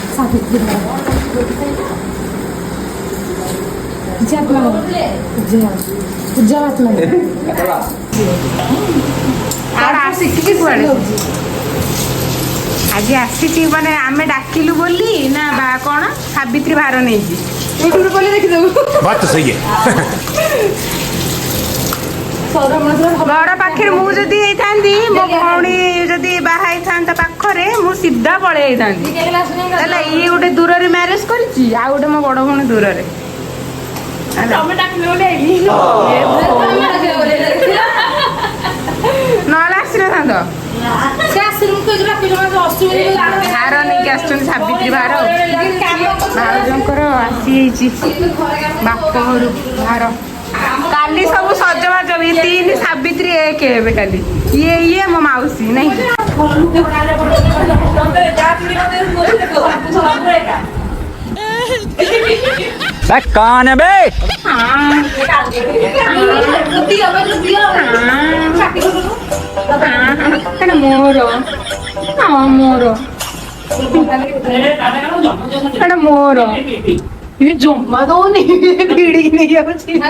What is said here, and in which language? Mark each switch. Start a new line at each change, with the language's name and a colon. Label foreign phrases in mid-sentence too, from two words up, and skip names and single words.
Odia: ଆଜି ଆସିଛି ମାନେ ଆମେ ଡାକିଲୁ ବୋଲି ନା ବା କଣ ସାବିତ୍ରୀ ଭାର ନେଇଛି ଦେଖିଦବୁ।
Hindi: बात तो सही है।
Odia: ଘର ପାଖରେ ମୁଁ ଯଦି ହେଇଥାନ୍ତି ମୋ ଭଉଣୀ ଯଦି ବାହା ହେଇଥାନ୍ତା ପାଖରେ ମୁଁ ସିଧା ପଳେଇ ହେଇଥାନ୍ତି ହେଲା। ଇଏ ଗୋଟେ ଦୂରରେ ମ୍ୟାରେଜ କରିଛି ଆଉ ଗୋଟେ ମୋ ବଡ ଭଉଣୀ ଦୂରରେ। ନହେଲେ ଆସିନଥାନ୍ତ। ଭାର ନେଇକି ଆସିଛନ୍ତି ସାବିତ୍ରୀ ଭାର। ଭାଉଜଙ୍କର ଆସିଯାଇଛି ବାପ ଘରୁ ଭାର। କାଲି ସବୁ ସଜବାଜ ଇଏ 3 ସାବିତ୍ରୀ 1 ହେବେ କାଲି। ଇଏ ମୋ ମାଉସୀ ନାଇଁ
Hindi: कौन है बे?
Odia: ମୋର ମୋର ଏଟା ମୋର ଜମା ଦଉନି ଭିଡ଼ିକି ନେଇ ଯାଉଛି।